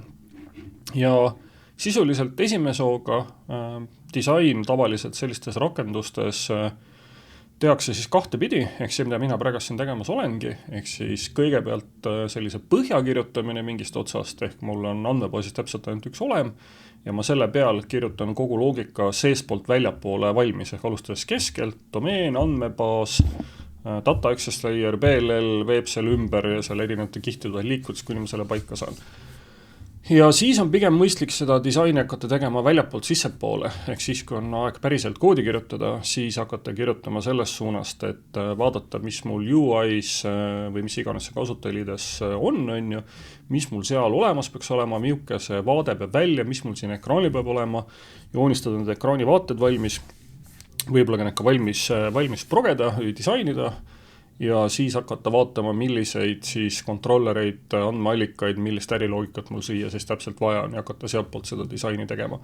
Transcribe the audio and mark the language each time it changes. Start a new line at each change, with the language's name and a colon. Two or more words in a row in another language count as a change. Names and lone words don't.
Estonian: Ja sisuliselt esimese hooga disain tavaliselt sellistes rakendustes tehakse siis kahte pidi, ehk see, mida mina praegu siin tegemas olengi, ehk siis kõigepealt sellise põhja kirjutamine mingist otsast, ehk mul on andmebaasis täpselt ainult üks olem, ja ma selle peal kirjutan kogu loogika seespoolt väljapoole valmis, ehk alustades keskelt, domeen, andmebaas,
English: data access layer,
Estonian: BLL, veeb selle ümber ja selle erinevate kihtide liikudes, kuni ma selle paika saan. Ja siis on pigem mõistlik seda disaini hakata tegema väljapoolt sissepoole, ehk siis kui on aeg päriselt koodi kirjutada, siis hakata kirjutama sellest suunast, et vaadata, mis mul UIs või mis iganes see kasutajaliides on ju, mis mul seal olemas peaks olema, milline see vaade peab välja, mis mul siin ekraanil peab olema, joonistada need ekraani vaated valmis, võib-olla ka need ka valmis progeda või disainida, ja siis hakata vaatama, milliseid siis kontrollereid, andmeallikaid, millist äriloogikat mul siia siis täpselt vaja on ja hakata sealtpoolt seda disaini tegema.